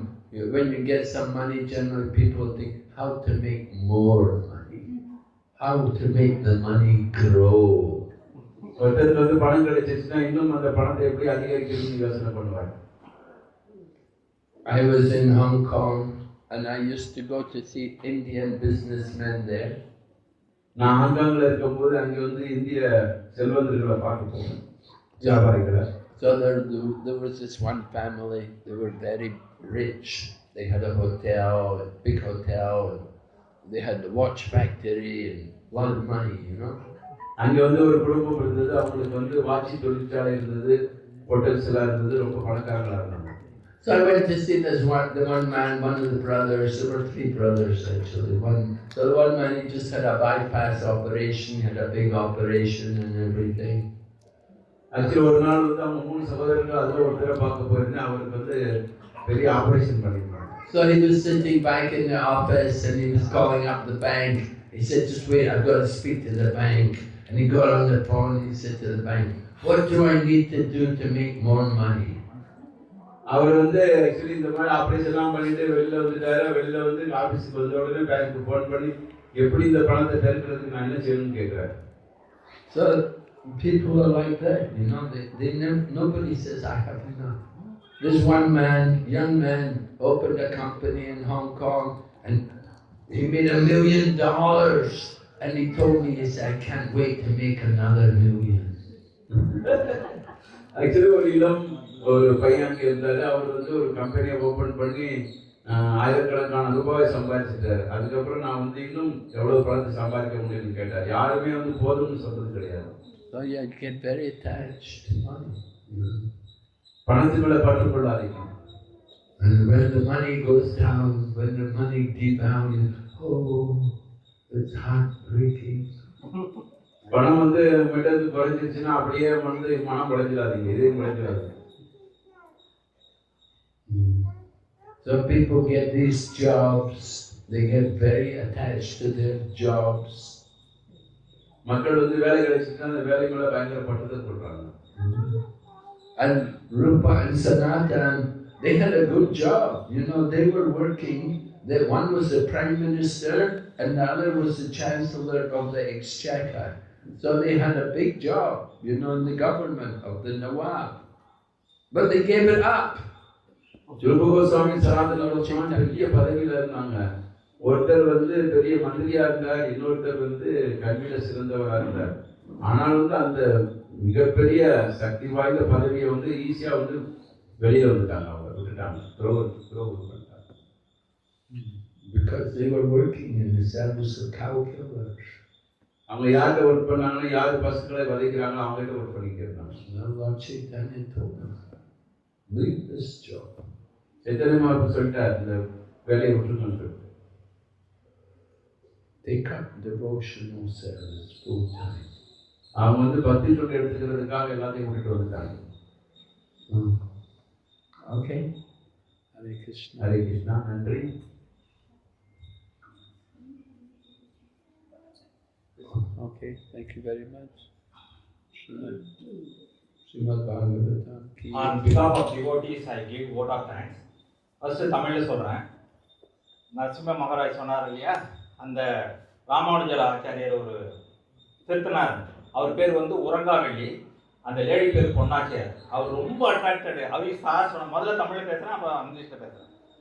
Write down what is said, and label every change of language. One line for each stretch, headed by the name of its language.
English: When you get some money, generally people think how to make more money, how to make the money grow.
Tamil: ஒருத்தருக்கு வந்து பணம் கிடைச்சிச்சுன்னா இன்னும் அந்த பணத்தை எப்படி அதிகரிக்கணும்னு யோசனை பண்ணுவாங்க.
English: I was in Hong Kong and I used to go to see Indian businessmen there.
Tamil: நான் ஹாங்காங்ல இருக்கும்போது அங்கே வந்து இந்திய செல்வந்தர்களை பார்க்க போனேன், வியாபாரிகளை.
English: So there was this one family, they were very rich. They had a hotel, a big hotel, and they had the watch factory and a lot of money, you know.
Tamil: அங்கே வந்து ஒரு குடும்பம் இருந்தது, அவங்களுக்கு வந்து வாட்சி தொழிற்சாலை இருந்தது, hotels எல்லாம் இருந்தது, ரொம்ப பணக்காரங்களா இருந்தாங்க.
English: So I went to see the one man, one of the brothers. There were 3 brothers actually. So the one man, he just had a bypass operation, he had a big operation and everything.
Tamil: Actually ஒரு நாள் வந்து அவங்க 3 சகோதரர்கள் அதில் ஒருத்தரை பார்க்க போயிருந்தேன், அவருக்கு வந்து பெரிய ஆபரேஷன் பண்ணிருந்தாங்க.
English: So he was sitting back in the office and he was calling up the bank. He said, just wait, I've got to speak to the bank. And he got on the phone and he said to the bank, what do I need to do to make more money?
Tamil: அவர் வந்து actually இந்த மாதிரி ஆப்ரேஷன்லாம் பண்ணிட்டு வெளில வந்துட்டாரு. வெளில வந்து ஆஃபீஸுக்கு வந்த உடனே பேங்க்கு ஃபோன் பண்ணி எப்படி இந்த பணத்தை பெருக்கிறதுக்கு நான் என்ன செய்யணும்னு கேட்குறாரு.
English: So people are like that, you know, they never, nobody says, I have enough. This one man, young man, opened a company in Hong Kong and he made $1 million. And he told me, he said, I can't wait to make another $1 million.
Tamil: Actually ஒரு பையன் அங்கே இருந்தாரு. அவர் வந்து ஒரு கம்பெனியை open பண்ணி ஆயிரக்கணக்கான ரூபாய் சம்பாதிச்சிட்டாரு. அதுக்கப்புறம் நான் வந்து இன்னும் எவ்வளோ பணத்தை சம்பாதிக்க முடியும்னு கேட்டார். யாருமே வந்து போதும்னு சொல்றது கிடையாது.
English: So you get very attached to money.
Tamil: பணத்து மேல பற்றுக்கொள்ளாதீங்க.
English: And when the money goes down, when the money devalues, oh, it's heartbreaking.
Tamil: பணம் வந்து மீட்டது குறைஞ்சிருச்சுன்னா அப்படியே வந்து மனம் குறைஞ்சிடாதீங்க, இதே குறைஞ்சிடாதீங்க.
English: So people get these jobs, they get very attached to their jobs.
Tamil: மக்கள் வந்து வேலை கிடைச்சிச்சுன்னா அந்த வேலை மேல பயங்கர பற்றுதல் கொள்றாங்க.
English: And Rupa and Sanatan, they had a good job. You know, they were working. One was the Prime Minister and the other was the Chancellor of the Exchequer. So they had a big job, you know, in the government of the Nawab. But they gave it up.
Tamil: ஜுல்பு Goswami சனாதன கோஸ்வாமி பெரிய பதவியில் இருந்தாங்க. ஒருத்தர் வந்து பெரிய மந்திரியா இருந்தார், இன்னொருத்தர் வந்து கல்வியில சிறந்தவராக இருந்தார். ஆனால் வந்து அந்த மிகப்பெரிய சக்தி வாய்ந்த பதவியை வந்து ஈஸியா வந்து வெளியில வந்துட்டாங்க, அவங்க விட்டுட்டாங்க, பண்ணிட்டாங்க.
English: Because they were working in the service of cow killers.
Tamil: அவங்க யார்கிட்ட ஒர்க் பண்ணாங்கன்னா, யார் பசுக்களை வதைக்கிறாங்களோ அவங்ககிட்ட ஒர்க் பண்ணிட்டு இருந்தாங்க.
English: Lord Chaitanya told them, leave this job.
Tamil: Chaitanya Mahaprabhu சொல்லிட்டார், இந்த வேலையை விட்டுருங்கன்னு சொல்லிட்டு.
English: Take up devotional service full time.
Tamil: அவங்க வந்து பக்தி தொண்டு எடுத்துக்கிறதுக்காக எல்லாத்தையும் விட்டுட்டு வந்துட்டாங்க.
English: Okay. Hare Krishna.
Tamil: Hare Krishna. நன்றி.
English: Okay, thank you very much. Srimad Bhagavatam. On behalf of devotees, I give vote of thanks.
Tamil: First, தமிழில் சொல்கிறேன். நரசிம்ம மகாராஜ் சொன்னார் இல்லையா, அந்த ராமானுஜர் ஆச்சாரியர் ஒரு திருத்தனார், அவர் பேர் வந்து உறங்காவெள்ளி, அந்த லேடி பேர் பொன்னாச்சியார். அவர் ரொம்ப அட்ராக்டடு. அவர் சார் சொன்ன முதல்ல தமிழில் பேசுகிறேன், அப்புறம் இங்கிலீஷில் பேசுகிறேன்.